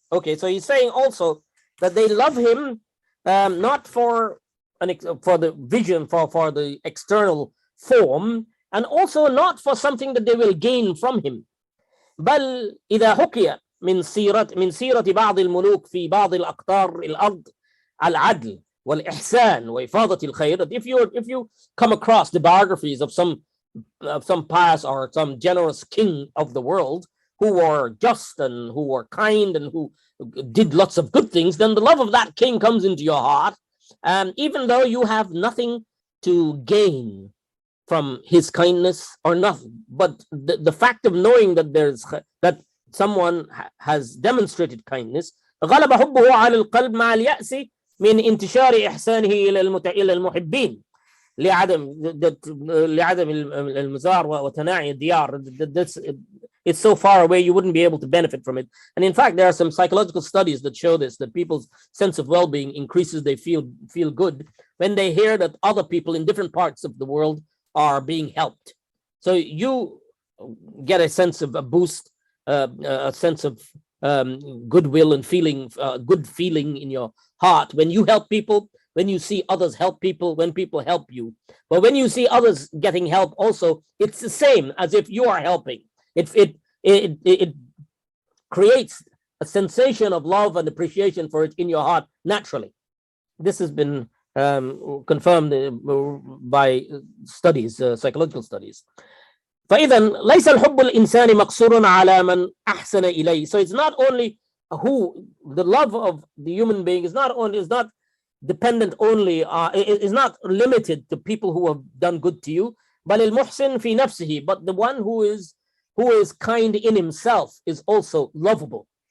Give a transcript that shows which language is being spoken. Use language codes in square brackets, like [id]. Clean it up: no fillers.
[en] Okay, so he's saying also that they love him not for the vision, for the external form, and also not for something that they will gain from him. [ar] بل إذا حكي من سيرة بعض الملوك في بعض الأقطار الأرض العدل والإحسان وإفاضة الخير. [en] If you come across the biographies of some pious or some generous king of the world who were just and who were kind and who did lots of good things, then the love of that king comes into your heart, even though you have nothing to gain from his kindness or nothing. But the fact of knowing that someone has demonstrated kindness, [ar] غلب حبه على القلب مع اليأس من انتشار إحسانه إلى المحبين لعدم المزار وتناعي الديار. [en] It's so far away you wouldn't be able to benefit from it. And in fact, there are some psychological studies that show this, that people's sense of well-being increases. They feel good when they hear that other people in different parts of the world are being helped. So you get a sense of a boost, a sense of goodwill and feeling, good feeling in your heart when you help people, when you see others help people, when people help you. But when you see others getting help also, it's the same as if you are helping. It creates a sensation of love and appreciation for it in your heart naturally. This has been confirmed by studies, psychological studies. [ar] فإذا ليس الحب الإنساني مقصور على من أحسن إليه. [en] So it's not only the love of the human being is not dependent only, is not limited to people who have done good to you. [ar] بل المحسن في نفسه, [en] but the one who is kind in himself is also lovable.